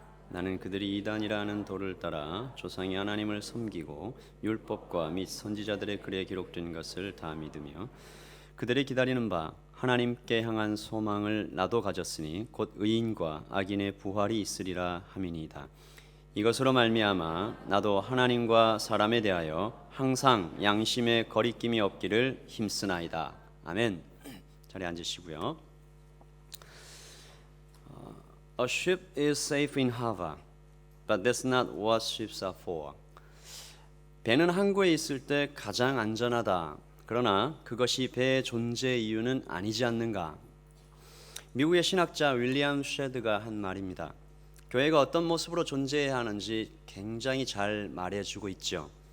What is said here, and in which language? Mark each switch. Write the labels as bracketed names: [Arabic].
[Korean] 나는 그들이 이단이라 하는 도를 따라 조상이 하나님을 섬기고 율법과 및 선지자들의 글에 기록된 것을 다 믿으며 그들이 기다리는 바 하나님께 향한 소망을 나도 가졌으니 곧 의인과 악인의 부활이 있으리라 함이니이다. 이것으로 말미암아 나도 하나님과 사람에 대하여 항상 양심에 거리낌이 없기를 힘쓰나이다. 아멘. 자리에 앉으시고요. [English] A ship is safe in harbor, but that's not what ships are for. [Korean] 배는 항구에 있을 때 가장 안전하다. 그러나 그것이 배의 존재 이유는 아니지 않는가? 미국의 신학자 윌리엄 쉐드가 한 말입니다. 교회가 어떤 모습으로 존재해야 하는지 굉장히 잘 말해주고 있죠.